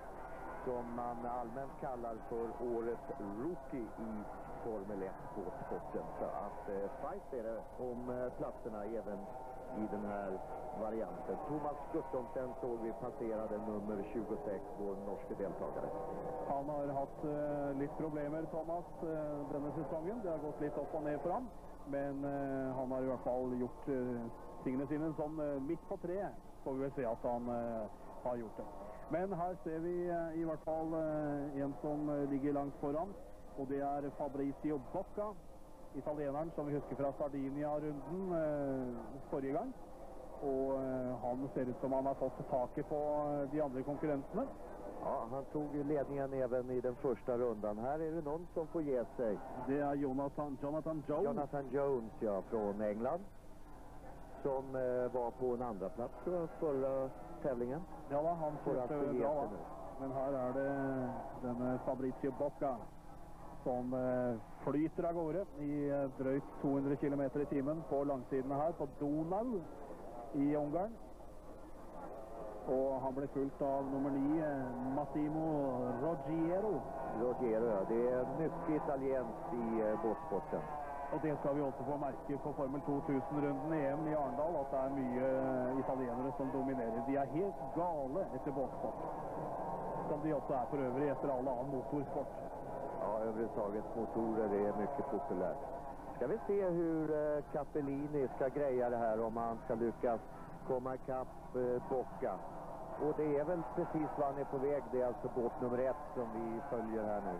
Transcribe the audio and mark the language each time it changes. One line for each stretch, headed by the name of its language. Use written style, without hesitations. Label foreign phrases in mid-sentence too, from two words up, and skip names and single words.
Swedish: Som man allmänt kallar för årets rookie i Formel 1-båtsporten. Så att fight är det om platserna även i den här varianten. Thomas Guttormsen såg vi passerade nummer 26, vår norske deltagare.
Norwegian: Han har hatt litt problemer, Thomas, denne sesongen. Det har gått litt opp og ned for ham. Men han har i hvert fall gjort tingene sine sånn midt på treet. Får vi vel se at han har gjort det. Men her ser vi i hvert fall en som ligger langt foran. Og det er Fabrizio Bocca, italieneren som vi husker fra Sardinia-runden forrige gang. Og han ser ut som han har fått taket på de andre konkurrentene.
Swedish: Ja, han tog ledningen även i den första rundan. Här är det någon som får ge sig. Det är Jonathan Jones. Jonathan Jones, ja, från England. Som var på en andra plats förra tävlingen.
Norwegian: Ja, da, han kjørte bra. Men her er det denne Fabrizio Bocca som flyter av gårde i drøyt 200 km i timen på langsidene her på Donau i Ungarn. Og han ble fulgt av nummer 9, Massimo Roggiero. Roggiero, ja.
Swedish: Det är mycket italienskt i båtsporten.
Norwegian: Og det skal vi også få merke på Formel 2000-runden i EM i Arendal, at det er mye italienere som dominerer. De er helt gale etter båtsport, som de også er for øvrig etter all annen motorsport.
Swedish: Ja, överhuvudtaget motorer är mycket populärt. Ska vi se hur Capellini ska greja det här, om han ska lyckas komma ikapp Bocca. Och det är väl precis vad han är på väg. Det är alltså båt nummer 1 som vi följer här nu.